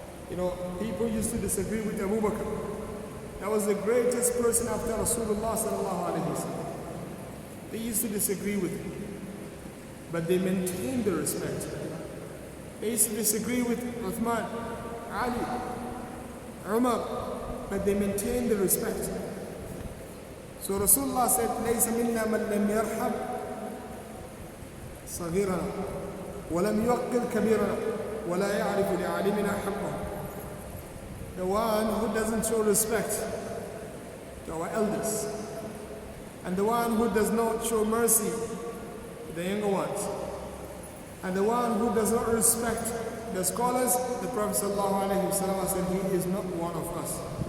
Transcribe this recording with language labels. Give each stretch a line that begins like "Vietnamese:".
English: You know, people used to disagree with Abu Bakr. That was the greatest person after Rasulullah sallallahu alayhi wa sallam. They used to disagree with him, but they maintained the respect. They used to disagree with Uthman, Ali, Umar, but they maintained the respect. So Rasulullah said,
Arabic: لَيْسَ مِنَّا مَنْ لَمْ يَرْحَمْ صَغِيرَنَا وَلَمْ يُوَقِّرْ كَبِيرَنَا وَلَا يَعْرِفُ لِعَالِمِنَا حَقَّهُ.
English: The one who doesn't show respect to our elders, and the one who does not show mercy to the younger ones, and the one who does not respect the scholars, the Prophet ﷺ said, he is not one of us.